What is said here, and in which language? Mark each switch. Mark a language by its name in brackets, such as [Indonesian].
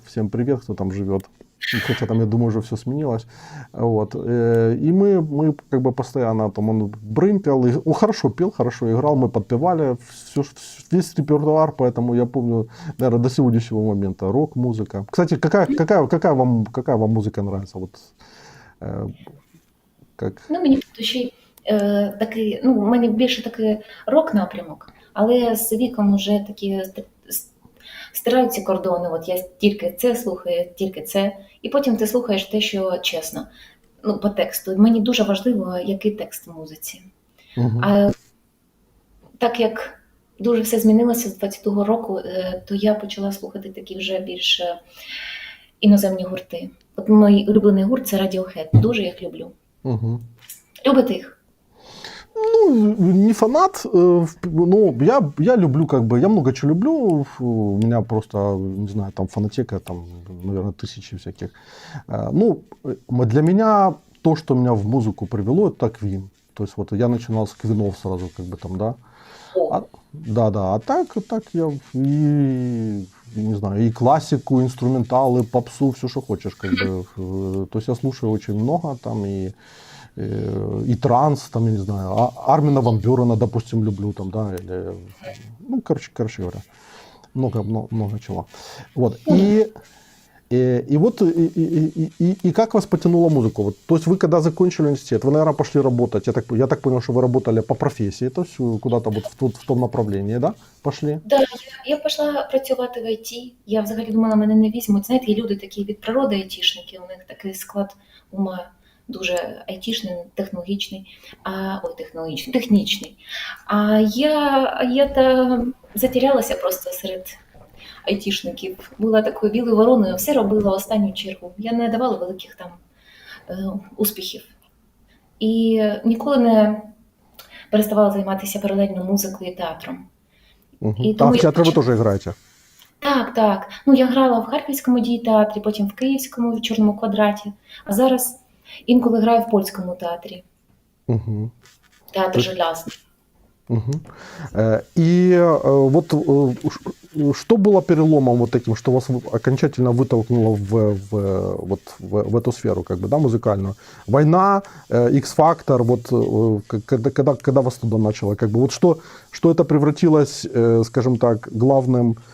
[Russian] Всем привет, кто там живет. Хотя там, я думаю, уже все сменилось. Вот. И мы как бы постоянно, там он брынкал, он хорошо пел, хорошо играл, мы подпевали весь репертуар, поэтому я помню, наверное, до сегодняшнего момента рок-музыка. Кстати, какая вам музыка нравится? Вот, как? [Ukrainian] Ну, мені по душі такий, ну, у мене більше такий рок-напрямок, але з віком вже такі стирають ці кордони, от я тільки це слухаю, тільки це, і потім ти слухаєш те, що чесно, ну, по тексту. Мені дуже важливо, який текст в музиці. Угу. А так як дуже все змінилося з 22-го року, то я почала слухати такі вже більш іноземні гурти. От мій улюблений гурт – це Radiohead, дуже їх люблю. Угу. Любите їх? [Russian] Ну, не фанат, но я люблю, как бы, я много чего люблю, у меня просто, не знаю, там фанатека, там, наверное, тысячи всяких. Ну, для меня то, что меня в музыку привело, это Queen. То есть вот я начинал с Квинов сразу, как бы там, да. Да, а так я и, не знаю, и классику, инструменталы, попсу, все, что хочешь, как бы. То есть я слушаю очень много там и транс, там, я не знаю, Армина Ван Бюрена, допустим, люблю, там, да, или, ну, короче говоря, много чего. Вот, и вот, и как вас потянула музыку? Вот, то есть вы, когда закончили университет, вы, наверное, пошли работать, я так понял, что вы работали по профессии, то есть куда-то вот в том направлении, да, пошли? [Ukrainian] Да, я пішла працювати в ІТ, я взагалі думала, мене не візьмуть. Знаєте, є люди такі від природи айтішники, у них такий склад ума дуже айтішний, технологічний, технічний. А я затерялася просто серед айтішників. Була такою білою вороною, все робила в останню чергу. Я не давала великих там успіхів. І ніколи не переставала займатися паралельно музикою і театром. Угу. І в театрі ви теж граєте? Так. Ну, я грала в Харківському дієтеатрі, потім в Київському, в Чорному квадраті. А зараз інколи граю в Польському театрі. Угу. Театр Желязний. Мгм. [Russian] И вот что было переломом вот таким, что вас окончательно вытолкнуло в эту сферу, как бы, да, музыкальную? Война, X-фактор, вот когда вас туда начало, как бы, вот что это превратилось, скажем так, главной